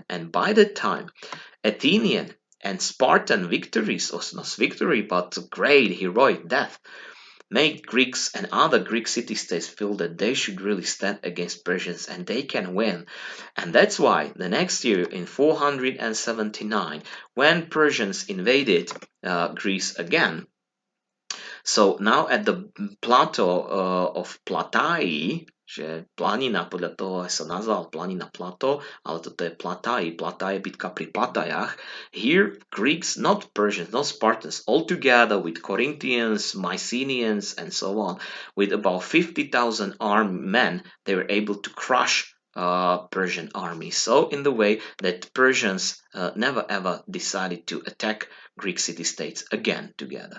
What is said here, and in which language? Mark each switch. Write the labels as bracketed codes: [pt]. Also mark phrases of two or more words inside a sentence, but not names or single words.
[en] And by that time, Athenian and Spartan victories, or not victory, but great heroic death, made Greeks and other Greek city-states feel that they should really stand against Persians and they can win. And that's why the next year in 479, when Persians invaded Greece again, so now at the plateau of Platai, [sk] že planina, podľa toho sa nazval planina plato, ale toto je Platai, Platai, bitka pri Platajach. [en] Here Greeks, not Persians, not Spartans, all together with Corinthians, Mycenaeans and so on, with about 50,000 armed men, they were able to crush Persian army. So in the way that Persians never ever decided to attack Greek city-states again together.